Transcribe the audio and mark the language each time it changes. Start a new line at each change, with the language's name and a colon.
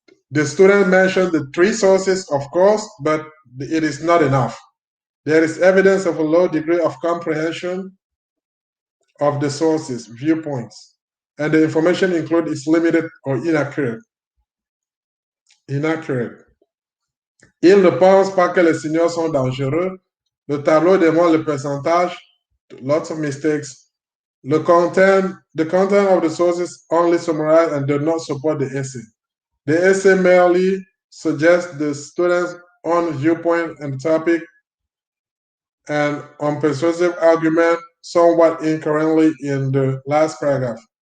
English: The student mentioned the 3 sources, of course, but it is not enough. There is evidence of a low degree of comprehension of the sources, viewpoints, and the information included is limited or inaccurate.
French: Il ne pense pas que les signaux sont dangereux. Le tableau démontre le pourcentage,
English: lots of mistakes. The content of the sources only summarize and do not support the essay. The essay merely suggests the student's own viewpoint and topic, and on persuasive argument somewhat incoherently in the last paragraph.